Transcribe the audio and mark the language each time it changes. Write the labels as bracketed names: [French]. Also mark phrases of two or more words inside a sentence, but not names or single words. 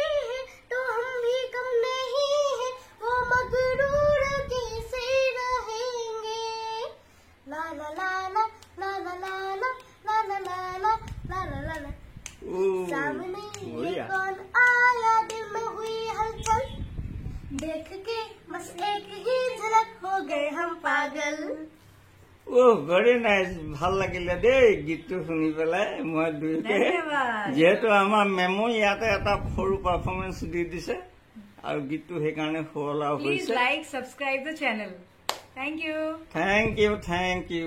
[Hindi] है तो हम भी कम नहीं है वो मगरूर कैसे रहेंगे ला ला ला ला ला ला ला ला ला ला ला ला ला ला ला ला सामने ये कौन आया दिल में हुई हलचल देख के बस एक ही झलक हो गए हम पागल [English] very nice, [Assamese] ভাল লাগিলে দেই গীতটো শুনি পেলাই। মই দুয়োকে যিহেতু আমাৰ মেমো ইয়াতে এটা সৰু পাৰফৰ্মেঞ্চ দি দিছে আৰু গীতটো সেইকাৰণে শুৱলাও হৈছে। [English] Like subscribe the channel. Thank you. Thank you, thank you.